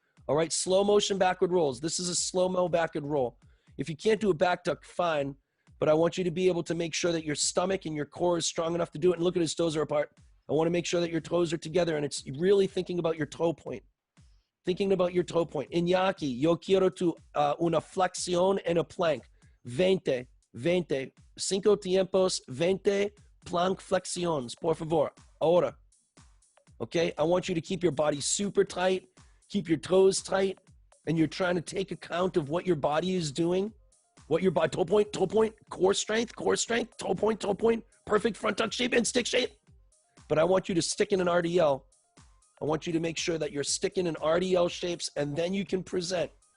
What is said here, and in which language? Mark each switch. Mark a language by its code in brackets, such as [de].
[en] All right, slow motion backward rolls. This is a slow-mo backward roll. If you can't do a back tuck, fine, but I want you to be able to make sure that your stomach and your core is strong enough to do it. And look at his toes are apart. I want to make sure that your toes are together, and it's really thinking about your toe point. Thinking about your toe point. [es] Iñaki, yo quiero tu una flexión en [en] a plank. [es] 20, 5 tiempos, 20 plank flexiones, por favor. Ahora. Okay? [en] I want you to keep your body super tight, keep your toes tight, and you're trying to take account of what your body is doing. What your body, toe point, core strength, toe point, perfect front tuck shape and stick shape. But I want you to stick in an RDL. I want you to make sure that you're sticking in RDL shapes, and then you can present.